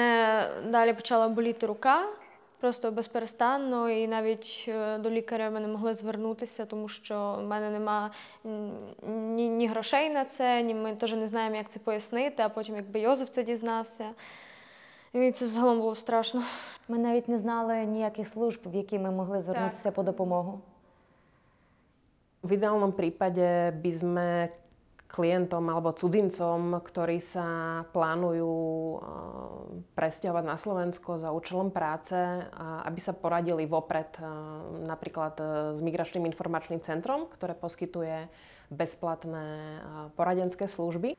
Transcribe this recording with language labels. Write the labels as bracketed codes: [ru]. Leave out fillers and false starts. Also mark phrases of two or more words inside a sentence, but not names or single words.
[uk] Мене далі почала боліти рука, просто безперестанно, і навіть до лікаря ми не могли звернутися, тому що в мене нема ні грошей на це, ні ми теж не знаємо, як це пояснити, а потім якби Йозеф це дізнався. І це взагалом було страшно. Ми навіть не знали ніяких служб, в які ми могли звернутися по допомогу. [sk] V ideálnom prípade by sme klientom alebo cudzincom, ktorí sa plánujú presťahovať na Slovensko za účelom práce, aby sa poradili vopred napríklad s Migračným informačným centrom, ktoré poskytuje bezplatné poradenské služby.